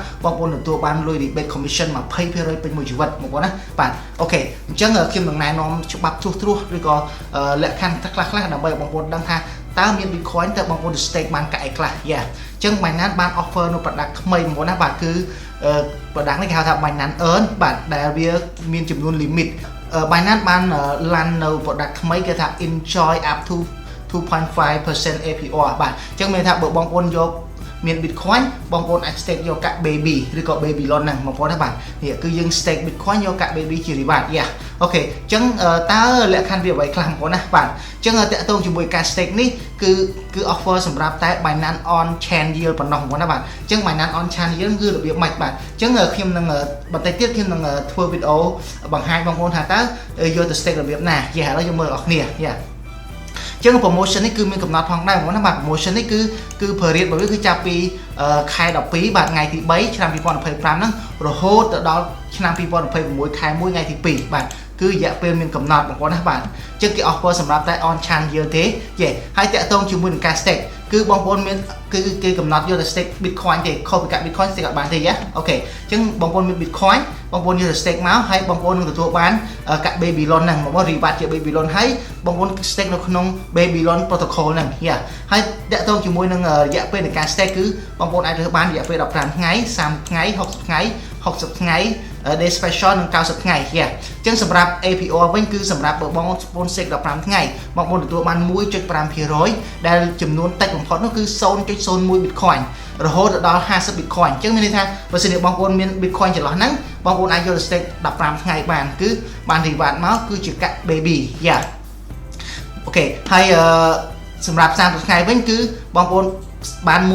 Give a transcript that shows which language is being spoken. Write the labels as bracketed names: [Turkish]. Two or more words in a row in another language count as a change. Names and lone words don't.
[Khmer] បងប្អូនទទួលបានលុយ [English] rebate commission [Khmer] 20% ពេញមួយជីវិតបងប្អូនណាបាទអូខេអញ្ចឹងខ្ញុំនឹងណែនាំច្បាប់ត្រួសឬក៏លក្ខខណ្ឌខ្លះៗដើម្បីបងប្អូនដឹងថាតើមាន Bitcoin តើបងប្អូន stake បានកាក់អីខ្លះយ៉ាអញ្ចឹង Binance បាន offer នៅ product ថ្មីបងប្អូនណាបាទគឺ product នេះគេហៅថា Binance Earn បាទដែលវាមានចំនួន limit Binance បាន land នៅ product ថ្មីគេថា [English] enjoy up to [Khmer] 2.5% APR បាទអញ្ចឹងមានថាបើបងប្អូនយកមាន Bitcoin បងប្អូនអាច stake យកកាក់ baby ឬក៏ Babylon ហ្នឹងបងប្អូនណាបាទនេះគឺយើង stake Bitcoin យកកាក់ baby ជា reward យ៉ាអូខេអញ្ចឹងតើលក្ខខណ្ឌវាអ្វីខ្លះបងប្អូនណាបាទអញ្ចឹងតាក់ទងជាមួយការ stake នេះគឺ offer សម្រាប់តែ Binance on chain yield ប៉ុណ្ណោះបងប្អូនណាបាទអញ្ចឹង Binance on chain yield គឺរបៀបម៉េចបាទអញ្ចឹង ខ្ញុំនឹងបន្តិចទៀតខ្ញុំនឹងធ្វើវីដេអូបង្ហាញបងប្អូនថាតើយកទៅ stake របៀបណាយ៉ាឥឡូវយើងមើលអស់គ្នាយ៉ាចឹង promotion នេះគឺមានកំណត់ផងដែរបងប្អូនណាបាទ promotion នេះគឺ period របស់វាគឺចាប់ពីខែ12បាទថ្ងៃទី3ឆ្នាំ2025ហ្នឹងរហូតទៅដល់ឆ្នាំ2026ខែ1ថ្ងៃ ទី2បាទគឺរយៈពេលមានកំណត់បងប្អូនណាបាទអញ្ចឹងគេ offer សម្រាប់តែ [English] on chain yield [Khmer] ទេយេហើយតាក់ទងជាមួយនឹងការ stake គឺបងប្អូនមាន គឺគេកំណត់យកទៅ stake Bitcoin ទេខុសពីកាក់ Bitcoin stake អត់បានទេយ៉ាអូខេអញ្ចឹងបងប្អូនមាន Bitcoin បងប្អូនយកទៅ stake មកហើយបងប្អូននឹងទទួលបានកាក់ Babylon ហ្នឹងបងប្អូន reward ជា Babylon ហើយបងប្អូន stake នៅក្នុង Babylon protocol ហ្នឹងយ៉ាហើយតាក់ទងជាមួយនឹងរយៈពេលនៃការ stake គឺបងប្អូនអាចរើសបានរយៈពេល15ថ្ងៃ30ថ្ងៃ60ថ្ងៃ60ថ្ងៃ [English] day special [Khmer] និង90ថ្ងៃយ៉ាអញ្ចឹងសម្រាប់ APR វិញគឺសម្រាប់បើបងប្អូន stake 15ថ្ងៃបងប្អូនទទួលបាន 1.5% ដែលចំនួនតិចបំផុតនោះគឺ 0.01 Bitcoin រហូតដល់50 Bitcoin អញ្ចឹងមានន័យថាបើសិនជាបងប្អូនមាន Bitcoin ចន្លោះហ្នឹងបងប្អូនអាចយកទៅ stake 15ថ្ងៃបានគឺបាន reward មកគឺជាកាក់ baby យ៉ាអូខេហើយសម្រាប់30ថ្ងៃវិញគឺបងប្អូនបាន